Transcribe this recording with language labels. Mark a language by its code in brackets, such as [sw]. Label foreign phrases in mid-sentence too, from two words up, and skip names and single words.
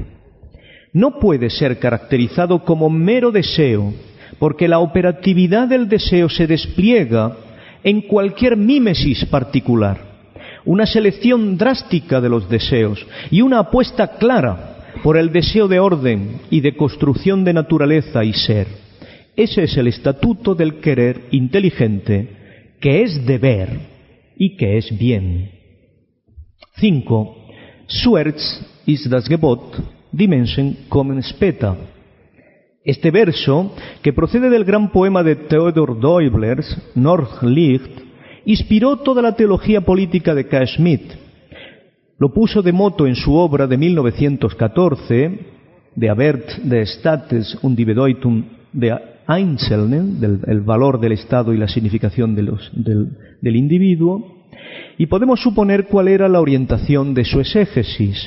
[es] No puede ser caracterizado como mero deseo, porque la operatividad del deseo se despliega en cualquier mímesis particular, una selección drástica de los deseos y una apuesta clara por el deseo de orden y de construcción de naturaleza y ser. Ese es el estatuto del querer inteligente, que es deber y que es bien. 5. [de] Zuerst ist das Gebot, die Menschen kommen später. [es] Este verso, que procede del gran poema de Theodor Deublers, Nordlicht, inspiró toda la teología política de K. Schmidt. Lo puso de moto en su obra de 1914, De Wert des Staates und die Bedeutung der Einzelnen, el valor del Estado y la significación del individuo, y podemos suponer cuál era la orientación de su exégesis.